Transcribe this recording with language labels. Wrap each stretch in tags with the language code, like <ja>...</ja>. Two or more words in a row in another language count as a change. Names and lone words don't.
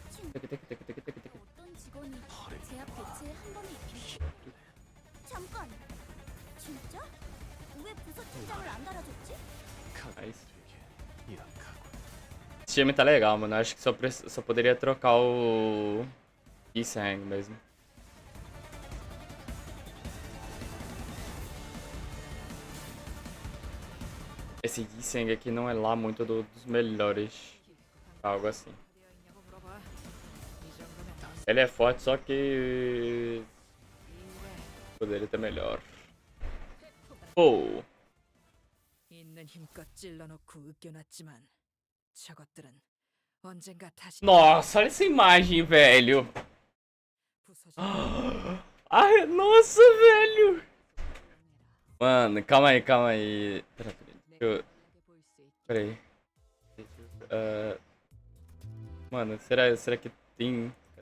<ko>어떤 직원이 제압 배치에 한 번에 잠깐! 진짜? 왜 부서 팀장을 안 달아줬지? 가족들에게 약하군.</ko> <pt>Esse time tá legal, mano. Acho que só poderia trocar o Isang mesmo. Esse Isang aqui não é lá muito dos melhores. Algo assim.</pt> <ko>되어 있냐고 물어봐. 이 정도면 넌</ko> <pt>Ele é forte, só que</pt> <ko>이래.</ko> <pt>poderia ter melhor. Oh!</pt> <ko>있는 힘껏 찔러놓고 으깨놨지만 저것들은 언젠가 다시</ko> <pt>Nossa, olha essa imagem, velho.</pt> <ko>부서져.</ko> <pt>Ai, nossa, velho. Mano, calma aí, calma aí. Peraí. Mano, será que tem...</pt>